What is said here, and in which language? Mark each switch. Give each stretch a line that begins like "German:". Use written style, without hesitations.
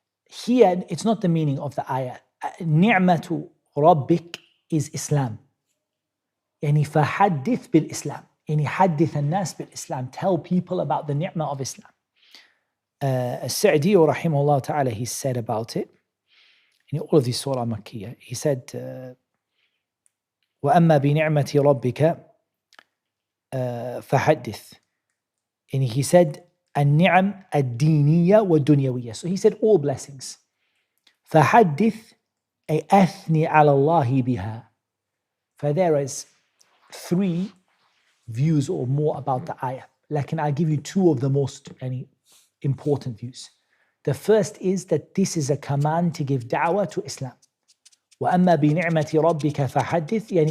English: Here, it's not the meaning of the ayah.
Arabic: نِعْمَةُ رَبِّكَ
English: is Islam.
Arabic: فَحَدِّثْ بِالْإِسْلام. حَدِّث النَّاسِ بِالْإِسلام.
English: Tell people about the ni'mah of Islam. As-Sa'di rahimahullah ta'ala, he said about it, all of these surah Makkiyah. He said,
Arabic: وَأَمَّا بِنِعْمَةِ رَبِّكَ فَحَدِّثْ.
English: And he said,
Arabic: النِّعَمْ الدِّينِيَّة وَالدُّنْيَوِيَّة.
English: So he said all blessings.
Arabic: فَحَدِّثْ أي أثني على الله بها.
English: For there is 3 views or more about the ayah. Like, I'll give you 2 of the most important views. The first is that this is a command to give da'wah to Islam.
Arabic: وَأَمَّا بِنِعْمَةِ رَبِّكَ فَحَدِّثْ.